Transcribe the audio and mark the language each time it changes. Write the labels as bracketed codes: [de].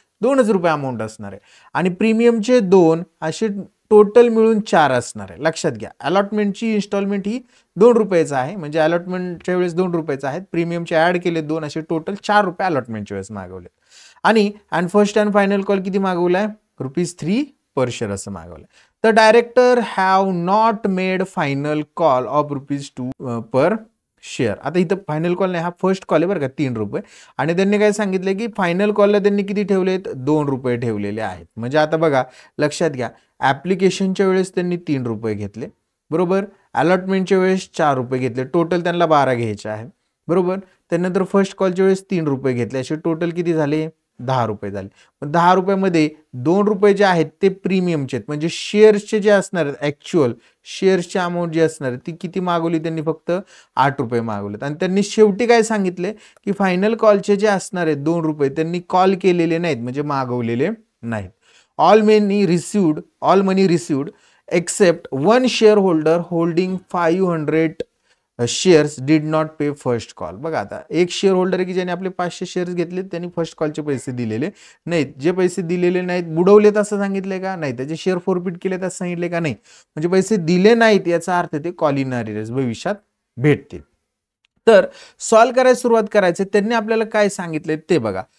[mr] ₹2 amount असणार आहे, आणि प्रीमियमचे 2 असे टोटल मिळून 4 असणार आहे। लक्षात घ्या, अलॉटमेंटची इन्स्टॉलमेंट ही ₹2 आहे, म्हणजे अलॉटमेंटच्या वेळेस ₹2 आहेत, प्रीमियमचे ऍड केले 2, असे टोटल ₹4 अलॉटमेंटच्या वेळेस मागवले, आणि फर्स्ट अँड फायनल कॉल किती मागवलाय? ₹3 पर शेअर असं मागवलंय। [en] तर director have not made final call of ₹2 per share. [mr] आता इथं फायनल कॉल नाही, हा फर्स्ट कॉल आहे बरं का, ₹3, आणि त्यांनी काय सांगितलं की फायनल कॉलला त्यांनी किती ठेवलेत? ₹2 ठेवलेले आहेत। म्हणजे आता बघा लक्षात घ्या, ऍप्लिकेशनच्या वेळेस त्यांनी ₹3 घेतले, बरोबर, अलॉटमेंटच्या वेळेस ₹4 घेतले, टोटल त्यांना 12 घ्यायचे आहे, बरोबर, त्यानंतर फर्स्ट कॉलच्या वेळेस ₹3 घेतले, असे टोटल किती झाले? ₹10 झाले. पण ₹10 2 रुपये जे आहेत ते प्रीमियमचे आहेत, म्हणजे शेअर्सचे जे असणार आहेत ऍक्च्युअल शेअर्सची अमाऊंट जी असणार आहे ती किती मागवली त्यांनी, फक्त ₹8 मागवलेत. आणि त्यांनी शेवटी काय सांगितले की फायनल कॉलचे जे असणार आहेत ₹2 त्यांनी कॉल केलेले नाहीत, म्हणजे मागवलेले नाहीत. [en] All money received except one share holder holding 500 shares did not pay first call. [mr] बघा आता एक शेअर होल्डर की ज्याने आपले 500 शेअर्स घेतले त्यांनी फर्स्ट कॉलचे पैसे दिलेले नाहीत. जे पैसे दिलेले नाहीत बुडवलेत असं सांगितले का नाही, त्याचे शेअर फॉरफिट केलेत असं सांगितले का नाही, म्हणजे पैसे दिले नाहीत याचा अर्थ ते कॉल इन अरिअर्स भविष्यात भेटतील. तर सॉल्व करायला सुरुवात करायचे. त्यांनी आपल्याला काय सांगितले ते बघा.